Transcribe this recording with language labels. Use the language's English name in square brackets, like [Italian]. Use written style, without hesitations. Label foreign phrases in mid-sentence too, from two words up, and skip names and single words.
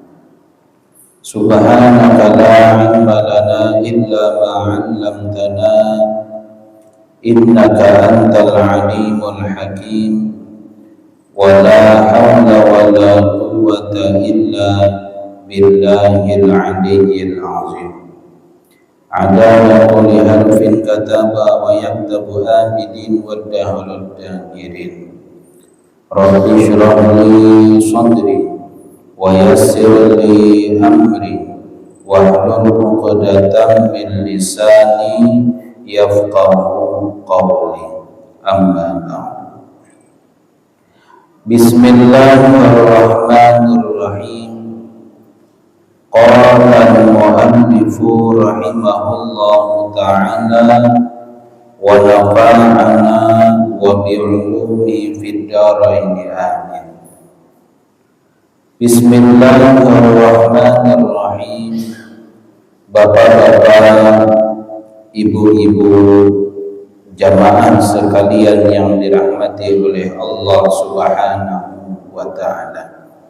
[Arabic] سبحانك لا علم لنا إلا ما علمتنا إنك أنت العليم الحكيم ولا حول ولا قوة إلا بالله العلي العظيم. عدد كل حرف كتب ويكتب آبدين ودهر الداهرين. رب اشرح لي صدري ويسر لي أمري واحلل عقدة من لساني يفقهوا قولي. أما بعد. بسم الله الرحمن الرحيم. قال المؤلف رحمه الله تعالى ونفعنا وبعلومه في الدارين آمين. بسم الله الرحمن الرحيم. [Indonesian] Bapak-bapak, ibu-ibu, jamaah sekalian yang dirahmati oleh Allah [Arabic] سبحانه وتعالى.